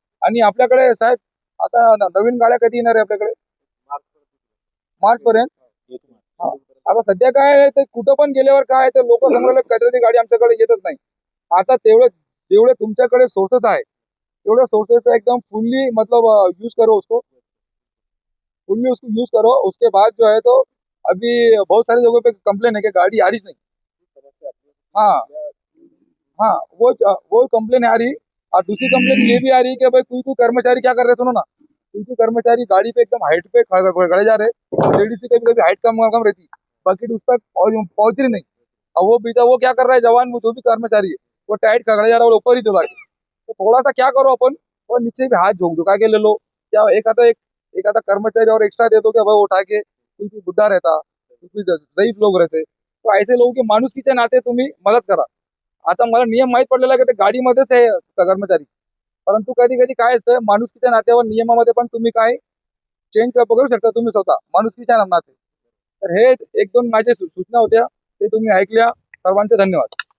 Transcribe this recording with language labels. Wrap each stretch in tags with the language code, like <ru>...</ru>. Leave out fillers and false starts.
<mr>आणि आपल्याकडे साहेब आता नवीन गाड्या कधी येणार आहे आपल्याकडे? मार्च पर्यंत. हा. आता सध्या काय आहे ते कुठं पण गेल्यावर काय आहे ते लोक संग्रहालय कचऱ्याची गाडी आमच्याकडे येतच नाही. आता जेवढे तुमच्याकडे सोर्सेस आहे तेवढे सोर्सेस एकदम फुल्ली मतलब</mr> <hi>यूज करो उसको, यूज करो. उसके बाद जो है तो अभी बहुत सारी जगहों पे कंप्लेन है कि गाड़ी आ रही नहीं. हाँ हाँ, वो कंप्लेन आ रही. और दूसरी कंप्लेन ये भी आ रही कि भाई कोई कर्मचारी क्या कर रहे, सुनो ना, कोई कर्मचारी गाड़ी पे एकदम हाइट पे खड़े जा रहे, लेडीज की कभी हाइट कम रहती, बकेट उस तक पहुंच रही नहीं. और वो क्या कर रहा है जवान, वो जो भी कर्मचारी है वो टाइट खड़े जा रहा है, वो ऊपर ही दबा के. तो थोड़ा सा क्या करो अपन, और नीचे भी हाथ झुका के ले लो, या एक आधा कर्मचारी और एक्स्ट्रा दे दो कि भाई उठा के, क्योंकि बुढ़ा रहता, क्योंकि ज़ईफ लोग रहते, तो ऐसे लोगों की</hi> <mr>माणुसकीच्या नाते तुम्ही मदत करा. आता मला नियम माहीत पडलेला आहे की ते गाडीमध्येच आहे कर्मचारी, परंतु कधी कधी काय असतं माणुसकीच्या नात्यावर नियमामध्ये पण तुम्ही काय चेंज करू शकता तुम्ही स्वतः माणुसकीच्या नाते. तर हे 1-2 माझ्या सूचना होत्या, ते तुम्ही ऐकल्या. सर्वांचे धन्यवाद.</mr>